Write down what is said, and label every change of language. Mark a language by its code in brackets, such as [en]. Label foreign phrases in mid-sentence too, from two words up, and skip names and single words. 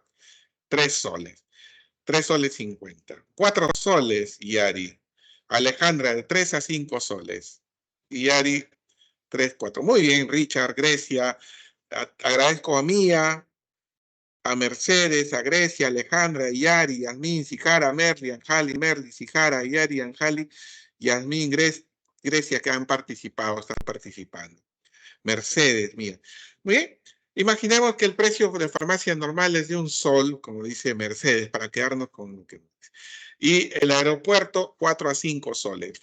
[es] 3 soles. 3 soles 50. 4 soles, Yari. Alejandra, de 3 a 5 soles. Yari, 3, 4. Muy bien, Richard, Grecia. Agradezco a Mía, a Mercedes, a Grecia, Alejandra, Yari, Yasmín, Sijara, Merly, Anjali, Merly, Sijara, Yari, Anjali, Yasmín, Grecia, que han participado, están participando. Mercedes, mía. Muy bien. Imaginemos que el precio de farmacia normal es de un sol, como dice Mercedes, para quedarnos con lo que... Y el aeropuerto, 4 a 5 soles.